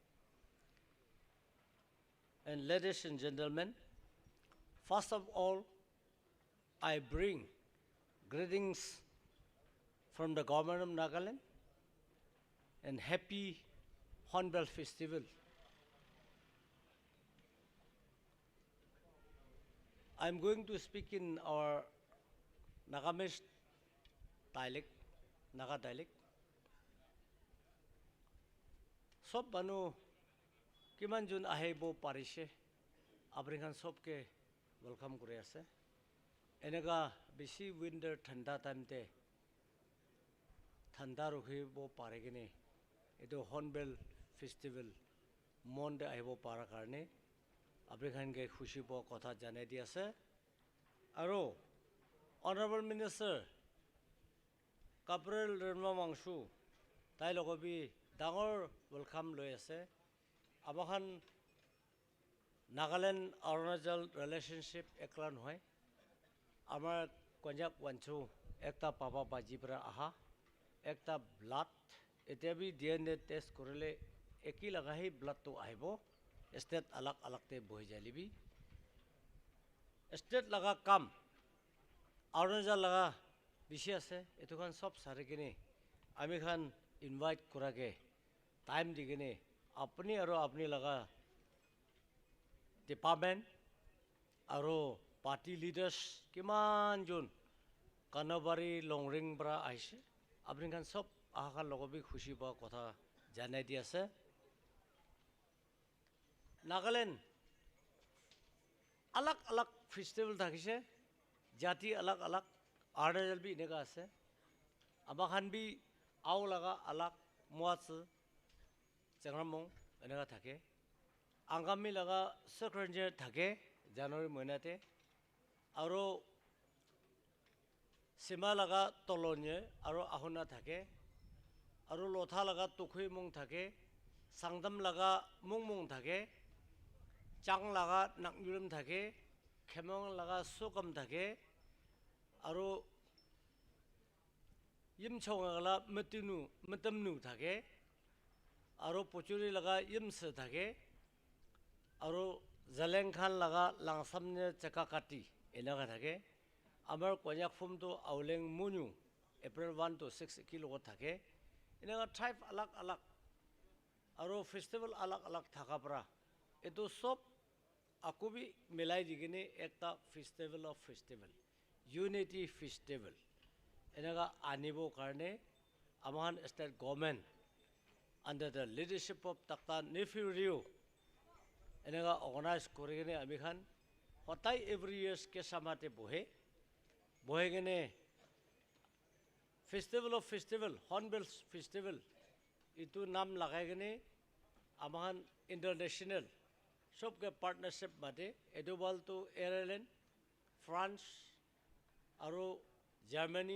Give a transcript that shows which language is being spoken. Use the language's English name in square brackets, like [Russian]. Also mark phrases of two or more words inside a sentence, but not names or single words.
[English] And ladies and gentlemen, first of all, I bring greetings from the government of Nagaland and happy Hornbill Festival. I'm going to speak in our Nagamesh dialect, Naga dialect. [Naga Pidgin] Sob banu kiman jun ahebo parishe, abringan sob ke welcome kore ase. Enega bisi winter thanda time te thanda rukhi bo paregene. Ito Hornbill Festival Monde ahebo para karne abringan ke khushi bo kotha jane di ase. Aro Honorable Minister Gabriel Rinwang Wangshu tai logobi dangor welcome loi ase. Abahan Nagaland Arunachal relationship eklan hoy. Amar Konyak wanchu ekta papa bajibra aha, ekta blood. Ete bhi [English] DNA test [Naga Pidgin] korele eki lagahi blood to ahibo. State alak te bohi jalibi. State laga kam Arunachal laga bishi ase. Etu khan sob sare kini ami khan invite korage time digene apni aro apni laga department aro [English] party leaders [Naga Pidgin] kiman jun kanabari longring bra aise apni khan sob aha logobi khushi ba kotha janai di ase. Nagaland alak festival thakise jati alak Arunachal bhi inega ase. Aba khan bhi aw laga alak muats changramong enega thake. Angami laga secretary thake January moinate. Aro sima laga tolonye aro ahuna thake. Aro lotha laga tukhui mong thake. Sangdam laga mong thake. Chang laga naknyurim thake. Khemong laga sukam thake. Aro yimchong laga matamnu thake. আৰু পচুৰি লগা ইমছ থাকে আৰু জালেং খান লগা লাংসামনে চেকা কাটি এনেকুৱা থাকে আমাৰ কন্যাক ফোমটো আউলেং মুনু এপ্ৰিল 1 to 6 কি লগত থাকে এনেকুৱা ট্ৰাইব আলাগ আলাগ আৰু ফেষ্টিভেল আলাগ আলাগ থাকা পৰা এইটো সব আকৌ বি মিলাই দি কিনে একটা [English] festival of festival unity festival [Naga Pidgin] এনেকুৱা আনিবৰ কাৰণে আমাৰ [English] state government under the leadership of Dr. [Naga Pidgin] Nephew Rio এনেকুৱা অৰ্গেনাইজ কৰি কিনে আমি খান সদায় [English] every years [Naga Pidgin] কেঁচামাতে বহে কিনে [English] festival of festival Hornbill festival [Naga Pidgin] এইটো নাম লগাই কিনে আমাৰ ইণ্টাৰনেশ্যনেল সবকে পাৰ্টনাৰশ্বিপ মাতে এইটো বলটো আয়াৰলেণ্ড ফ্ৰান্স আৰু জাৰ্মানী